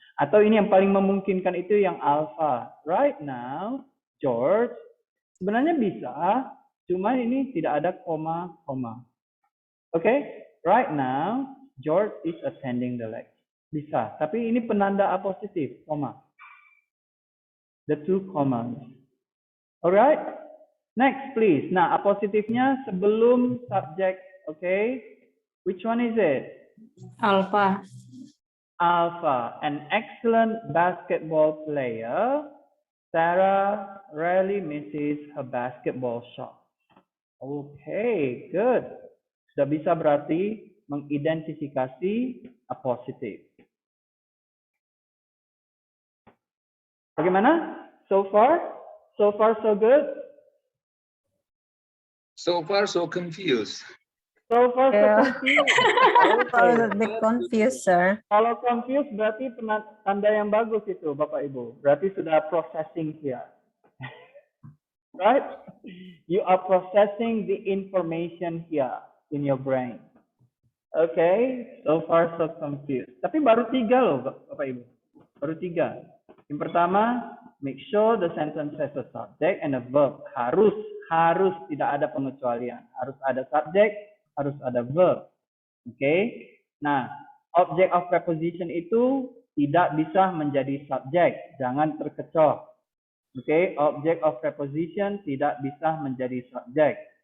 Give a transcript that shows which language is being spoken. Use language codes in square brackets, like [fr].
[id] Atau ini yang paling memungkinkan itu yang alpha. Right now, George sebenarnya bisa, cuma ini tidak ada koma. [en] Okay? Right now, George is attending the lecture. [id] Bisa, tapi ini penanda apositif, koma. [en] The two commas. Alright? Next, please. [id] Nah, apositifnya sebelum subject, okay? [en] Which one is it? Alpha. Alpha. An excellent basketball player. Sarah rarely misses her basketball shot. [id] Okay, good. Sudah bisa berarti mengidentifikasi apositif. Bagaimana? [en] So far? So far so good? So far, so confused. So far so Yeah. confused. A Okay. bit confused, sir. [id] Kalau confused berarti tanda yang bagus itu, Bapak Ibu. Berarti sudah processing here. Right? [en] You are processing the information here in your brain. [id] Okay, [en] so far so confused. [id] Tapi baru 3 loh, Bapak Ibu. Baru 3. [en] Yang pertama, make sure the sentence has a subject and a verb. [id] Harus tidak ada pengecualian. Harus ada subject, harus ada verb. Okay? Nah, object of preposition itu tidak bisa menjadi subjek. Jangan terkecoh. Okay? Object of preposition tidak bisa menjadi subjek.